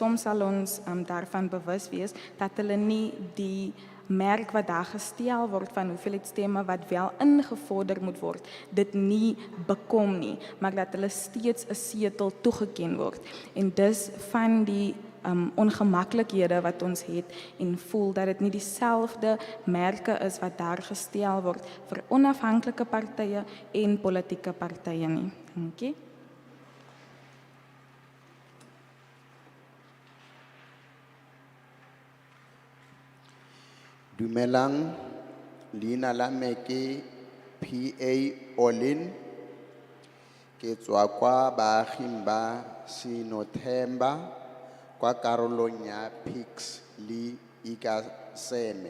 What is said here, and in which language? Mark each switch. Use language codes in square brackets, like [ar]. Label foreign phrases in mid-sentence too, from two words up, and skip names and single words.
[af] Soms sal ons daarvan bewus wees dat hulle nie die merk wat daar gestel word van hoeveelheid stemme wat wel ingevorder moet word, dit nie bekom nie, maar dat hulle steeds 'n setel toegeken word. En dis van die ongemaklikhede wat ons het en voel dat dit nie dieselfde merke is wat daar gestel word vir onafhanklike partye en politieke partye nie. Dankie. [tn] Dumelang, leina la me ke PA Olin, ke tswa kwa baaging ba Sinothemba, kwa karolong ya Pix le Ikaseme.